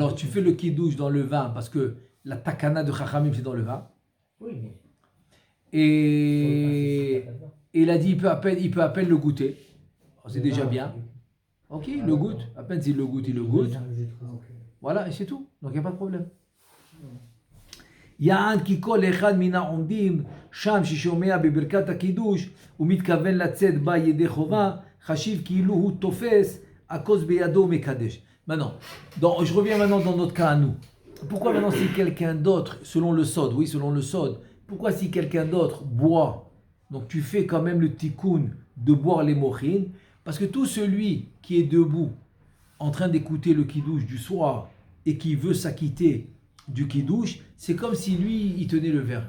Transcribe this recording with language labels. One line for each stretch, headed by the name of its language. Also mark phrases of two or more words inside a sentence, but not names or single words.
French: Alors tu fais le kiddush dans le vin parce que la takana de Chachamim c'est dans le vin. Oui, mais. Et il a dit il peut à peine le goûter. Alors, c'est déjà bien. Ok, il le goûte. À peine s'il le goûte, il le goûte. Voilà, et c'est tout. Donc il n'y a pas de problème.
Hebrew: יען כי כל אחד מן העומדים שם ששומע בברכת הקידוש ומתכוון לצאת בה ידי חובה, חשיב כאילו הוא תופס הכוס בידו ומקדש.
French: Maintenant, je reviens maintenant dans notre cas à nous. Pourquoi maintenant si quelqu'un d'autre, selon le sod, oui selon le sod, pourquoi si quelqu'un d'autre boit, donc tu fais quand même le tikkun de boire les mochines, parce que tout celui qui est debout en train d'écouter le kiddush du soir et qui veut s'acquitter du kiddush, c'est comme si lui, il tenait le verre.